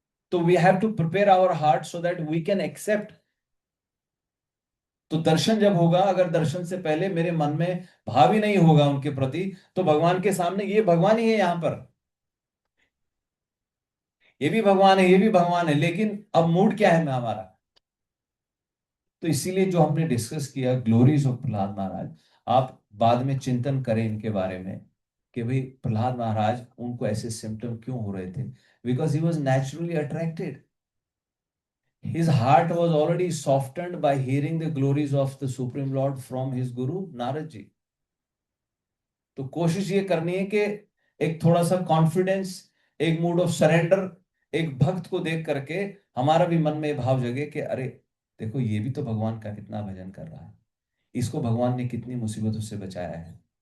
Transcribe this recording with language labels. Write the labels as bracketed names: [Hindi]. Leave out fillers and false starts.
[Hindi] तो [English] We have to prepare our heart so that we can accept. [Hindi] तो दर्शन जब होगा, अगर दर्शन से पहले मेरे मन में भाव ही नहीं होगा उनके प्रति, तो भगवान के सामने ये भगवान ही है, यहां पर ये भी भगवान है, ये भी भगवान है, लेकिन अब मूड क्या है मैं हमारा। तो इसीलिए जो हमने डिस्कस किया ग्लोरीज ऑफ प्रहलाद महाराज, आप बाद में चिंतन करें इनके बारे में कि भाई प्रहलाद महाराज उनको ऐसे सिम्टम क्यों हो रहे थे। [English] Because he was naturally attracted, his heart was already softened by hearing the glories of the supreme lord from his guru Narad ji। [Hindi] तो कोशिश ये करनी है कि एक थोड़ा सा कॉन्फिडेंस, एक मूड ऑफ सरेंडर, एक भक्त को देख करके हमारा भी मन में भाव जगे कि अरे देखो ये भी तो भगवान का कितना भजन कर रहा है, इसको भगवान ने कितनी मुसीबतों से बचाया है।